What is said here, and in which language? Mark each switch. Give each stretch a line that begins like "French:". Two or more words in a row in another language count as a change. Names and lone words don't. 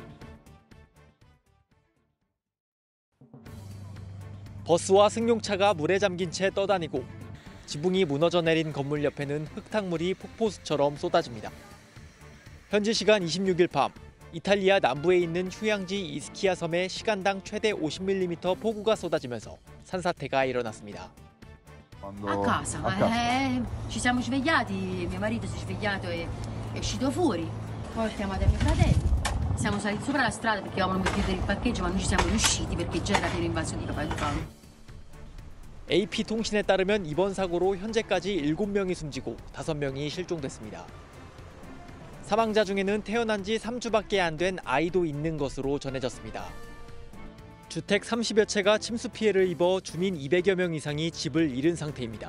Korean: 버스와 승용차가 물에 잠긴 채 떠다니고 지붕이 무너져 내린 건물 옆에는 흙탕물이 폭포수처럼 쏟아집니다. 현지 시간 26일 밤 이탈리아 남부에 있는 휴양지 이스키아 섬에 시간당 최대 50mm 폭우가 쏟아지면서 산사태가 일어났습니다.
Italian: A casa, ci siamo svegliati, mio marito si è svegliato e è uscito fuori, poi ho chiamato mio fratello, siamo saliti sopra la strada perché avevano chiudere il parcheggio ma non ci siamo riusciti perché già era pieno invaso di Paolo.
Korean: AP통신에 따르면 이번 사고로 현재까지 7명이 숨지고 5명이 실종됐습니다. 사망자 중에는 태어난 지 3주밖에 안 된 아이도 있는 것으로 전해졌습니다. 주택 30여 채가 침수 피해를 입어 주민 200여 명 이상이 집을 잃은 상태입니다.